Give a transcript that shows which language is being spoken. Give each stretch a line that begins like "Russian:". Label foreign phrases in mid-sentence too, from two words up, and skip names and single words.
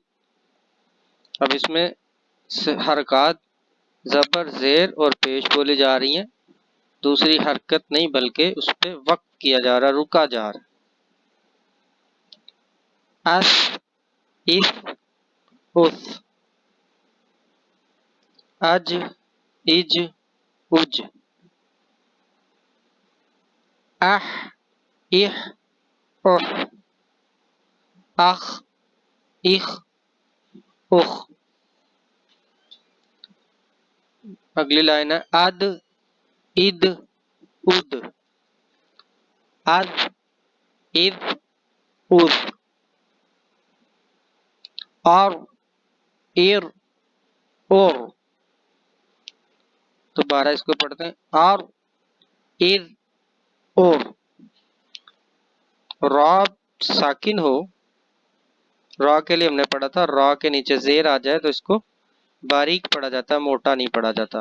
Urdu: اب اس میں حرکات زبر، زیر اور پیش بولی جا رہی ہیں، دوسری حرکت نہیں بلکہ اس پہ وقت کیا جا رہا، رکا جا رہا۔ اس، اف، اس، اج، اج، اج، اح، اح، اح، اخ، اخ، اخ۔ اگلی لائن ہے اد، اد، اد، اد، اد، اد، اور، ایر، اور۔ دوبارہ اس کو پڑھتے ہیں، اور، ایر، اور۔ را ساکن ہو، را کے لیے ہم نے پڑھا تھا، را کے نیچے زیر آ جائے تو اس کو باریک پڑھا جاتا ہے، موٹا نہیں پڑھا جاتا۔